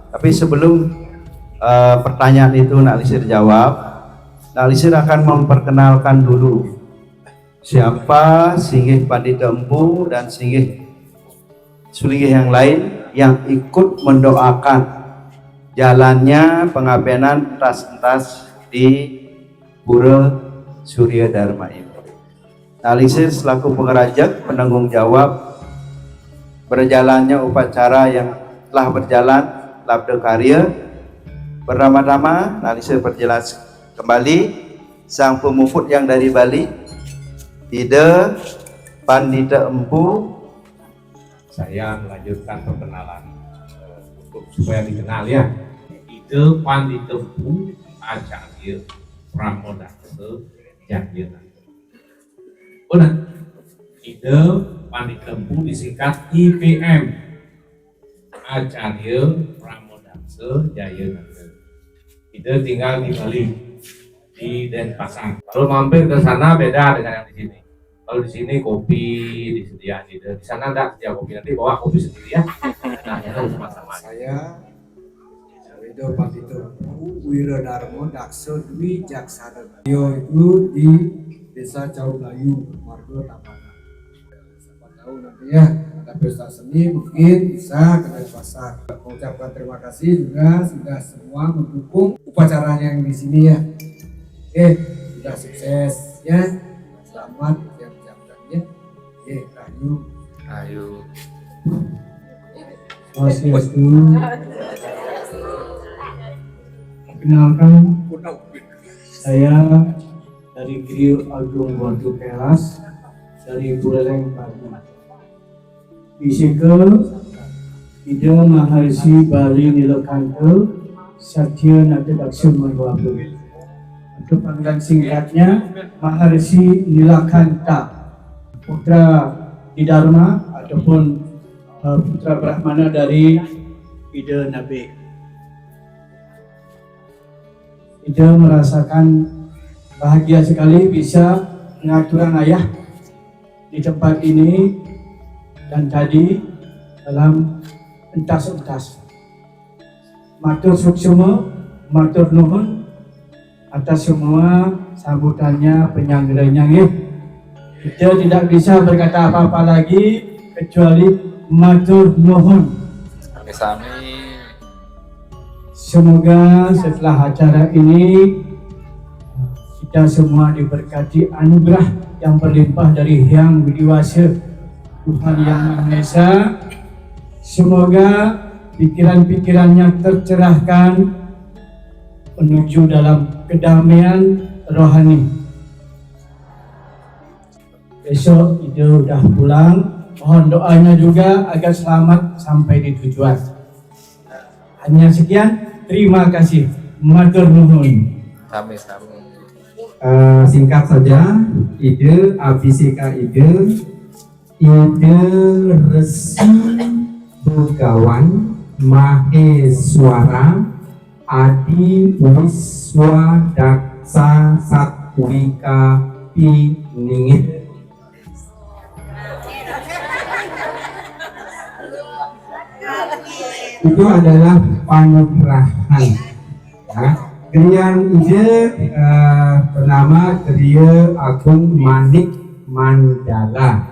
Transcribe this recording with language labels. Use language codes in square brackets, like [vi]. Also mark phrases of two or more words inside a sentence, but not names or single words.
[id] Tapi sebelum pertanyaan itu Nak Lisir jawab, Nak Lisir akan memperkenalkan dulu siapa Singgih Pandita Empu dan Singgih Sulinggih yang lain yang ikut mendoakan jalannya pengabenan entas-entas di Pura Surya Dharma ini. Nak Lisir selaku pengerajak penanggung jawab berjalannya upacara yang telah berjalan labda karya. Pertama-tama Nak Lisir perjelas kembali sang pemufut yang dari Bali, Ida Pandita Empu. Saya melanjutkan perkenalan untuk supaya dikenal ya. Ida Pandita Empu Acarya Pramodaksa Jayana. Benar. Ida Pandita Empu disingkat IPM, Acarya Pramodaksa Jayana. Ida tinggal di Bali, di Denpasar. Kalau mampir ke sana beda dengan yang di sini. Kalau di sini kopi disediakan, di sana enggak sedia kopi, nanti bawa kopi sendiri ya. Nah, itu sama-sama. Saya Ida Pandita Empu Wiradharma Daksa Dwi Jaksana. Beliau itu di Desa Caulayu, Margo Tabanan. Siapa tahu nanti ya ada pesta seni mungkin bisa ke Denpasar. Mengucapkan terima kasih juga sudah semua mendukung upacaranya yang di sini ya. Oke, sudah sukses ya. Selamat yang ucapkannya. Oke, Rahayu. Ayo. Swastiastu. Perkenalkan, saya dari Griyo Agung Waduk Kelas dari Buleleng Bali. Bisike Ida Maharsi Bali Nilakanta Satya Natadaksha Manwabu. Untuk panggilan singkatnya Maharsi Nilakanta, putra Dharma ataupun putra Brahmana dari Ida Nabi. Ida merasakan bahagia sekali bisa pengaturan ayah di tempat ini dan tadi dalam entas-entas. [ban] Matur suksema, matur nuhun [id] atas semua sambutannya, penyanggeranya. Kita tidak bisa berkata apa-apa lagi kecuali [ban] matur nuhun. [id] Sami-sami. Semoga setelah acara ini kita semua diberkati anugerah yang berlimpah dari Hyang Widiwasa Tuhan Yang Maha Esa. Semoga pikiran-pikirannya tercerahkan menuju dalam kedamaian rohani. Besok Ida udah pulang, mohon doanya juga agar selamat sampai di tujuan. Hanya sekian, terima kasih. [ban] Matur nuhun. [id] Sami-sami. Singkat saja, ide Abhiseka ide Resi Begawan Maheswara Adi Wiswadaksa Satwika Piningit. Itu adalah panugerahan ya. Kriyan ide bernama Kriya Agung Manik Mandala.